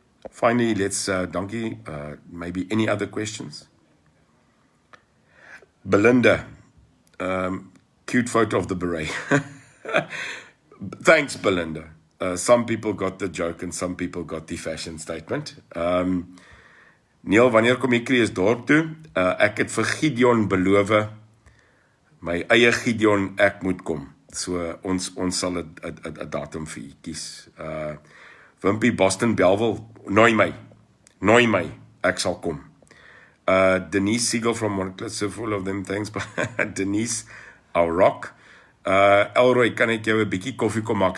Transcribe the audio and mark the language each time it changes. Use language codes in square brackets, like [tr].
[en] Finally, let's, donkey, maybe any other questions? Belinda, cute photo of the beret. Thanks, Belinda. Some people got the joke and some people got the fashion statement. [af] Neil, wanneer kom jy Kreeus dorp toe? Ek het vir Gideon beloof, my eie Gideon, ek moet kom. So ons sal 'n datum vir u kies. Wimpy Boston Belleville, nooi my, ek sal kom. [en] Denise Siegel from Montclair, so full of them, thanks. Denise, our rock. [af] Elroy, kan ek jou 'n bietjie koffie kom maak?